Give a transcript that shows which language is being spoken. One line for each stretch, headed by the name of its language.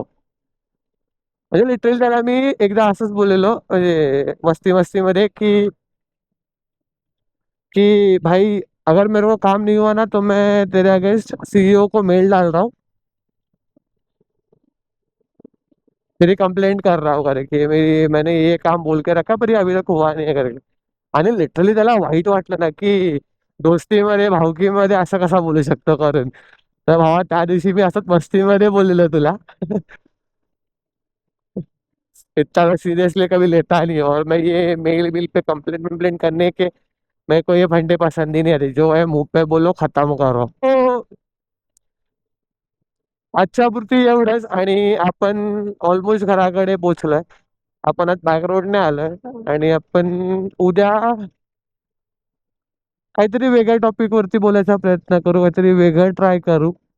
Marathi: म्हणजे लिटरली त्याला मी एकदा असंच बोललेलो, म्हणजे मस्ती मस्ती मध्ये, कि
Hindi: भाई अगर मेरे को काम नहीं हुआ ना तो मैं तेरे अगेंस्ट CEO को मेल डाल रहा हूँ, तेरी कंप्लेंट कर रहा हूँ करके, मैंने ये काम बोल के रखा पर ये अभी तक हुआ
Marathi: नाही आहे
Hindi: करके.
Marathi: आणि लिटरली त्याला वाईट वाटलं ना, की दोस्तीमध्ये भावकीमध्ये असं कसा बोलू शकतो करून. तर भावा त्या दिवशी मी असंच मस्तीमध्ये बोललेलो तुला.
Hindi: इतना सीरियसली कभी लेता नहीं, और मैं ये मेल बिल पे कंप्लेंट वम्प्लेंट करने के, मेरे को ये फंडे पसंद ही नहीं आते. जो है मुंह पे बोलो खत्म करो.
Marathi: तो आजच्या पुरती एवढंच, आणि आपण ऑलमोस्ट घराकडे पोहोचलोय. आपण आज बॅक रोडने आलोय, आणि आपण उद्या काहीतरी वेगळ्या टॉपिक वरती बोलायचा प्रयत्न करू, काहीतरी वेगळं ट्राय करू.